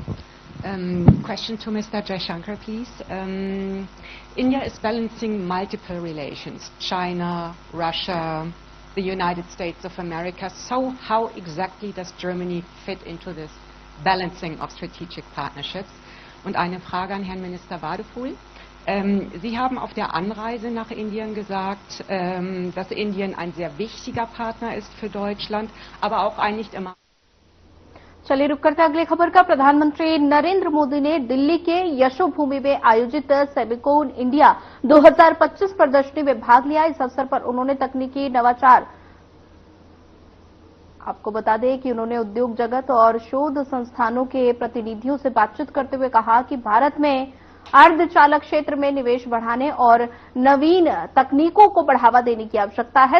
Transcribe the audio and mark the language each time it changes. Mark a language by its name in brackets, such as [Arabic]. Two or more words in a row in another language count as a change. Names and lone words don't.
[English] Question to Mr. Jaishankar, please. India is balancing multiple relations, China, Russia, the United States of America. So how exactly does Germany fit into this balancing of strategic partnerships? [German] Und eine Frage an Herrn Minister Wadefuhl. Sie haben auf der Anreise nach Indien gesagt, dass Indien ein sehr wichtiger Partner ist für Deutschland, aber auch ein nicht immer. [Hindi] चलिए रुक करते अगली खबर का। प्रधानमंत्री नरेंद्र मोदी ने दिल्ली के यशोभूमि में आयोजित सेमिकोन इंडिया 2025 प्रदर्शनी में भाग लिया। इस अवसर पर उन्होंने तकनीकी नवाचार, आपको बता दें कि उन्होंने उद्योग जगत और शोध संस्थानों के प्रतिनिधियों से बातचीत करते हुए कहा कि भारत में अर्धचालक क्षेत्र में निवेश बढ़ाने और नवीन तकनीकों को बढ़ावा देने की आवश्यकता है।